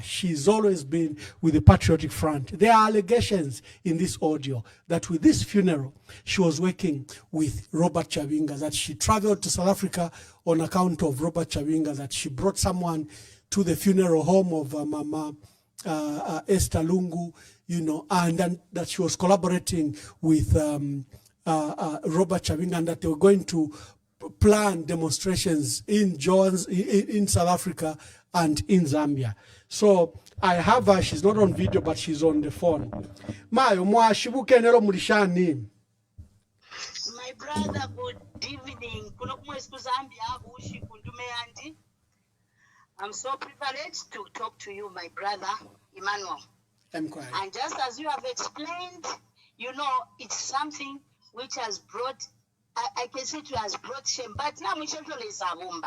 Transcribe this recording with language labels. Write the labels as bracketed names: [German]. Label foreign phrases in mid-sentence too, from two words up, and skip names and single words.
[English] She's always been with the Patriotic Front. There are allegations in this audio that with this funeral, she was working with Robert Chabinga, that she traveled to South Africa on account of Robert Chabinga, that she brought someone to the funeral home of Mama Esther Lungu, and then that she was collaborating with Robert Chabinga, and that they were going to plan demonstrations in South Africa and in Zambia. So I have her, she's not on video, but she's on the phone. [Bemba] Mayo, mwashibuke nero mulishani. [English] My brother, good evening. I'm so privileged to talk to you, my brother, Emmanuel. And just as you have explained, it's something which has brought, I can say it has brought shame, but now we shall is a womba.